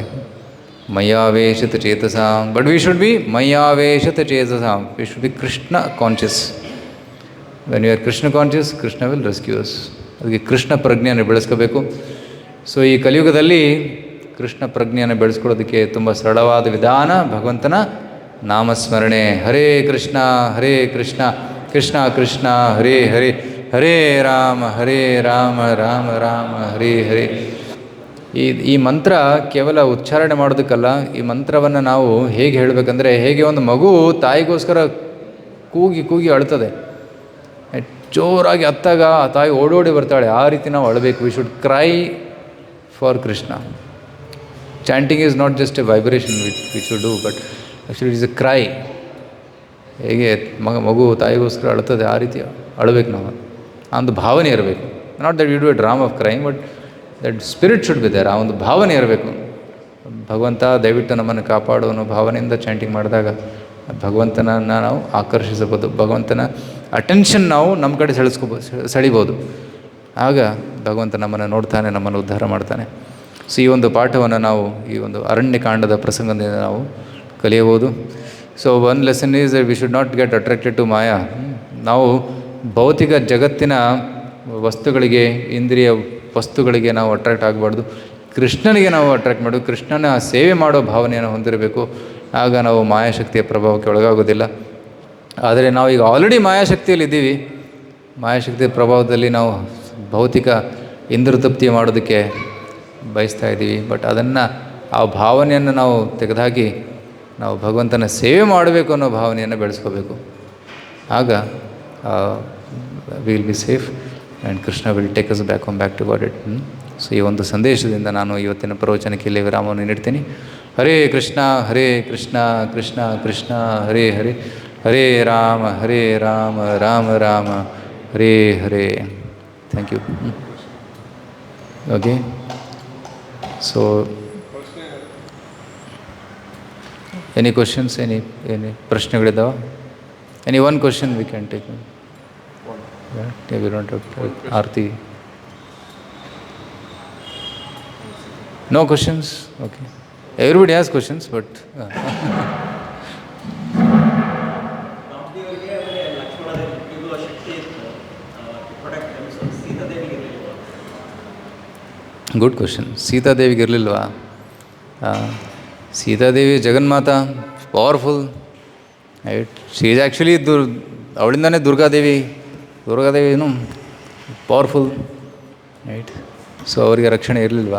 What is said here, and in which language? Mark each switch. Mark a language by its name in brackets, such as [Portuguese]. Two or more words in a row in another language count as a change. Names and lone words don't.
[Sanskrit] ಮಯ್ಯಾವೇಶಿತ ಚೇತಸಾಂ, [English] but we should be [Sanskrit] ಮಯ್ಯಾವೇಶಿತ ಚೇತಸಾಂ, [English] we should be Krishna conscious. when you are Krishna conscious, Krishna will rescues. [Kannada] ಅದಕ್ಕೆ ಕೃಷ್ಣ ಪ್ರಜ್ಞೆಯನ್ನು ಬೆಳೆಸ್ಕೋಬೇಕು. ಸೊ ಈ ಕಲಿಯುಗದಲ್ಲಿ ಕೃಷ್ಣ ಪ್ರಜ್ಞೆಯನ್ನು ಬೆಳೆಸ್ಕೊಳ್ಳೋದಕ್ಕೆ ತುಂಬ ಸರಳವಾದ ವಿಧಾನ ಭಗವಂತನ ನಾಮಸ್ಮರಣೆ. [Sanskrit] ಹರೇ ಕೃಷ್ಣ ಕೃಷ್ಣ ಕೃಷ್ಣ ಹರೇ ಹರೇ, ಹರೇ ರಾಮ ರಾಮ ರಾಮ ಹರೇ ಹರೇ. [Kannada] ಈ ಮಂತ್ರ ಕೇವಲ ಉಚ್ಚಾರಣೆ ಮಾಡೋದಕ್ಕಲ್ಲ, ಈ ಮಂತ್ರವನ್ನು ನಾವು ಹೇಗೆ ಹೇಳಬೇಕಂದ್ರೆ, ಹೇಗೆ ಒಂದು ಮಗು ತಾಯಿಗೋಸ್ಕರ ಕೂಗಿ ಕೂಗಿ ಅಳ್ತದೆ, ಜೋರಾಗಿ ಅತ್ತಾಗ ಆ ತಾಯಿ ಓಡೋಡಿ ಬರ್ತಾಳೆ, ಆ ರೀತಿ ನಾವು ಅಳಬೇಕು. [English] we should cry for Krishna. chanting is not just a vibration which should do, but actually it is a cry. [Kannada] ಹೇಗೆ ಮಗು ತಾಯಿಗೋಸ್ಕರ ಅಳ್ತದೆ, ಆ ರೀತಿ ಅಳಬೇಕು ನಾವು. ಆ ಒಂದು ಭಾವನೆ ಇರಬೇಕು. [English] not that you do a dram of crime, but that spirit should be there. [Kannada] ಆ ಒಂದು ಭಾವನೆ ಇರಬೇಕು. ಭಗವಂತ ದಯವಿಟ್ಟು ನಮ್ಮನ್ನು ಕಾಪಾಡು ಅನ್ನೋ ಭಾವನೆಯಿಂದ ಚಾಂಟಿಂಗ್ ಮಾಡಿದಾಗ ಭಗವಂತನನ್ನು ನಾವು ಆಕರ್ಷಿಸಬಹುದು, ಭಗವಂತನ ಅಟೆನ್ಷನ್ ನಾವು ನಮ್ಮ ಕಡೆ ಸೆಳಿಬೋದು. ಆಗ ಭಗವಂತ ನಮ್ಮನ್ನು ನೋಡ್ತಾನೆ, ನಮ್ಮನ್ನು ಉದ್ಧಾರ ಮಾಡ್ತಾನೆ. ಸೊ ಈ ಒಂದು ಪಾಠವನ್ನು ನಾವು ಈ ಒಂದು ಅರಣ್ಯಕಾಂಡದ ಪ್ರಸಂಗದಿಂದ ನಾವು ಕಲಿಯಬಹುದು. [English] so one lesson is we should not get attracted to Maya. [Kannada] ನಾವು ಭೌತಿಕ ಜಗತ್ತಿನ ವಸ್ತುಗಳಿಗೆ, ಇಂದ್ರಿಯ ವಸ್ತುಗಳಿಗೆ ನಾವು ಅಟ್ರಾಕ್ಟ್ ಆಗಬಾರ್ದು. ಕೃಷ್ಣನಿಗೆ ನಾವು ಅಟ್ರಾಕ್ಟ್ ಮಾಡೋದು, ಕೃಷ್ಣನ ಸೇವೆ ಮಾಡೋ ಭಾವನೆಯನ್ನು ಹೊಂದಿರಬೇಕು. ಆಗ ನಾವು ಮಾಯಾಶಕ್ತಿಯ ಪ್ರಭಾವಕ್ಕೆ ಒಳಗಾಗೋದಿಲ್ಲ. ಆದರೆ ನಾವು ಈಗ ಆಲ್ರೆಡಿ ಮಾಯಾಶಕ್ತಿಯಲ್ಲಿದ್ದೀವಿ. ಮಾಯಾಶಕ್ತಿಯ ಪ್ರಭಾವದಲ್ಲಿ ನಾವು ಭೌತಿಕ ಇಂದ್ರತೃಪ್ತಿ ಮಾಡೋದಕ್ಕೆ ಬಯಸ್ತಾ ಇದ್ದೀವಿ. ಬಟ್ ಅದನ್ನು, ಆ ಭಾವನೆಯನ್ನು ನಾವು ತೆಗೆದುಹಾಕಿ ನಾವು ಭಗವಂತನ ಸೇವೆ ಮಾಡಬೇಕು ಅನ್ನೋ ಭಾವನೆಯನ್ನು ಬೆಳೆಸ್ಕೋಬೇಕು. [English] ಆಗ will be safe and Krishna will take us back to God it. [Kannada] ಸೊ ಈ ಒಂದು ಸಂದೇಶದಿಂದ ನಾನು ಇವತ್ತಿನ ಪ್ರವಚನಕ್ಕೆ ಇಲ್ಲಿ ವಿರಾಮವನ್ನು ನೀಡ್ತೀನಿ. [Sanskrit] ಹರೇ ಕೃಷ್ಣ ಕೃಷ್ಣ ಕೃಷ್ಣ ಹರೇ ಹರೇ, ಹರೇ ರಾಮ ರಾಮ ರಾಮ ಹರೇ ಹರೇ. [English] thank you. okay, so any questions, any ಪ್ರಶ್ನೆಗಳಿದ್ದಾವೆ? any one question we can take. ಆರತಿ. No questions? Okay. Everybody has questions, but... good question. [Kannada] ಸೀತಾದೇವಿಗೆ ಇರಲಿಲ್ವಾ? ಸೀತಾದೇವಿ ಜಗನ್ಮಾತಾ, [English] powerful, right. she is actually [Kannada] ಅವಳಿಂದಾನೇ ದುರ್ಗಾದೇವಿನೂ [English] powerful, right. [Kannada] ಸೊ ಅವರಿಗೆ ರಕ್ಷಣೆ ಇರಲಿಲ್ವಾ?